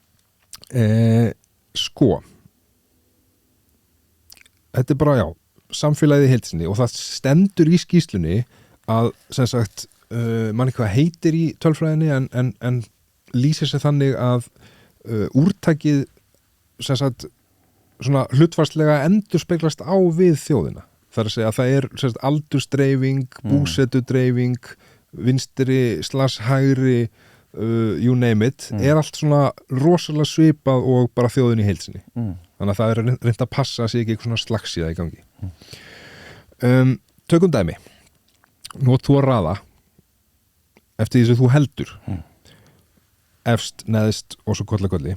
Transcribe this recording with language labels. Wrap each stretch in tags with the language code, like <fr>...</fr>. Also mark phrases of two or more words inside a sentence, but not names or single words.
<is>Sko þetta er bara, já, samfélagið í heild sinni og það stendur í skýrslunni að sem sagt manni hvað heitir í tölfræðinni en lýsir sig þannig að úrtakið sem sagt svona hlutfarslega endurspeglast á við þjóðina. Það er að segja að það er sérst, aldursdreifing, búsetudreifing, vinstri / hægri,</is> <en>you name it,</en> <is>er allt svona rosalega svipað og bara þjóðin í heilsinni. Þannig að það er reynt að passa að sé ekki eitthvað svona slagsíða í gangi. Tökum dæmi. Nú þú að raða eftir því sem þú heldur. Efst, neðst og svo kollakolli.</is>